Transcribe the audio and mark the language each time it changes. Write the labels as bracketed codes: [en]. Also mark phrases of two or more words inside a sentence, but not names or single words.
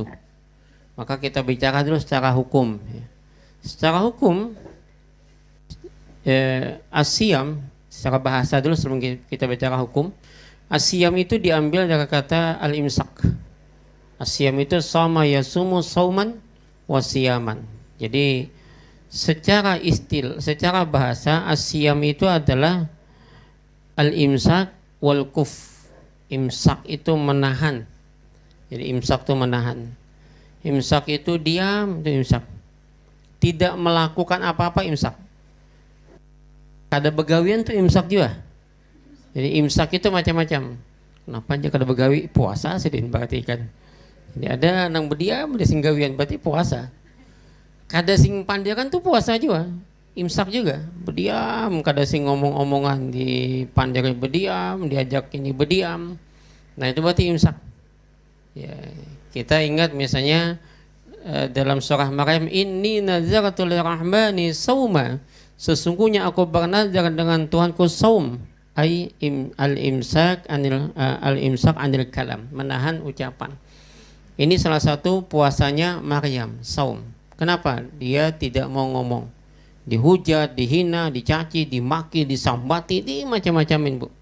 [id] Maka kita bicara dulu secara hukum. Secara hukum, as-siyam secara bahasa dulu sebelum kita bicara hukum. As-siyam itu diambil dari kata al-imsak. As-siyam itu sama [ar] yasumu sauman wasiyaman. [id] Jadi secara secara bahasa as-siyam itu adalah [ar] al-imsak wal kuf. [id] Imsak itu menahan. Jadi imsak itu menahan. Imsak itu diam, itu imsak. Tidak melakukan apa-apa, imsak. [bjn] Kada begawian itu imsak juga. Jadi imsak itu macam-macam. Kenapa aja kada begawi? Puasa sih berarti kan. Jadi ada nang berdiam, ada sing gawian, berarti puasa. Kada sing pandiakan tuh puasa juga. Imsak juga, berdiam, kada sing ngomong-omongan, di pandiakan berdiam, diajak ini berdiam. [id] Nah itu berarti imsak. Ya, kita ingat misalnya dalam surah Maryam, [ar] inni nazartu lirrahmani sauma, [id] sesungguhnya aku bernazar dengan Tuhanku saum, [ar] ai al-imsak anil kalam, [id] menahan ucapan. Ini salah satu puasanya Maryam, saum. Kenapa? Dia tidak mau ngomong. Dihujat, dihina, dicaci, dimaki, disambati, di macam-macamin, Bu.